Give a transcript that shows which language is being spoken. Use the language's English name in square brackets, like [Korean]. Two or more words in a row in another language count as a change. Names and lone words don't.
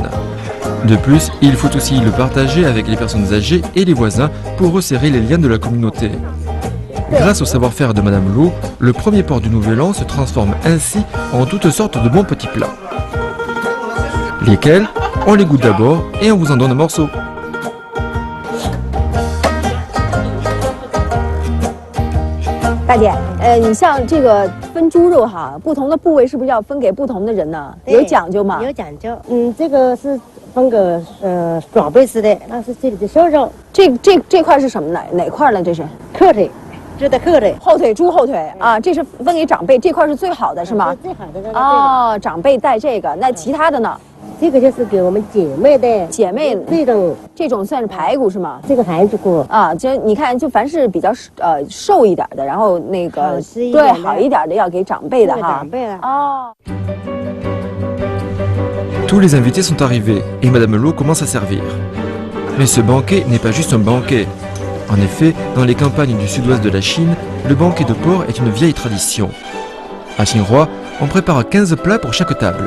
[French] De plus, il faut aussi le partager avec les personnes âgées et les voisins pour resserrer les liens de la communauté. Grâce au savoir-faire de Madame Lo, le premier porc du Nouvel An se transforme ainsi en toutes sortes de bons petits plats. Lesquels, on les goûte d'abord et on vous en donne un morceau. [Chinese] 大姐，你像这个分猪肉哈，不同的部位是不是要分给不同的人呢？有讲究吗？有讲究。这个是分个爪背似的，那是这里的瘦肉。这块是什么呢？哪块呢？这是后腿，猪的后腿。后腿，猪后腿啊，这是分给长辈，这块是最好的是吗？最好的这个。哦，长辈带这个，那其他的呢？这个就是给我们姐妹的姐妹这种算是排骨是吗？这个盘子骨啊，就你看，就凡是比较瘦一点的，然后那个好吃一点的对好一点的要给长辈的哈。长辈了。哦。 [French] Tous les invités sont arrivés et Madame Lo commence à servir. Mais ce banquet n'est pas juste un banquet. En effet, dans les campagnes du sud-ouest de la Chine, le banquet de porc est une vieille tradition. À Xinhua, on prépare 15 plats pour chaque table.